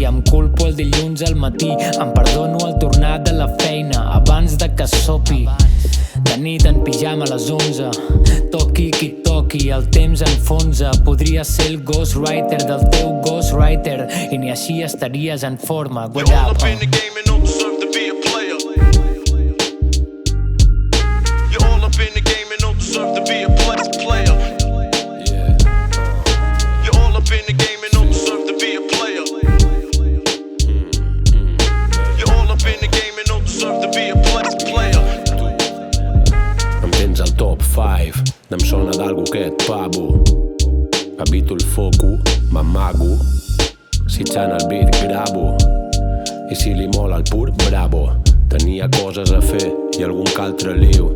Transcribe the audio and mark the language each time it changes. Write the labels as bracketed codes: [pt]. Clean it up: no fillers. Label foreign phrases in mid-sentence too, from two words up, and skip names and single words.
[ca] Em culpo el dilluns al matí. Em perdono al tornar de la feina abans de que sopi. De nit en pijama a les 11. Toqui qui toqui, el temps enfonsa. Podria ser el ghostwriter del teu ghostwriter i ni així estaries en forma. [en] You're all up in the game and don't deserve to be a player. You're all up in the game and don't deserve to be a player. You're all up in the game and don't deserve to be a player. You're all up in the game and don't deserve to be a player. [ca] Em tens al top 5, em sona d'algú aquest pavo. Evito el foco, m'amago. Si ixant el beat gravo. I si li mola el pur, bravo. Tenia coses a fer i algun que altre liu.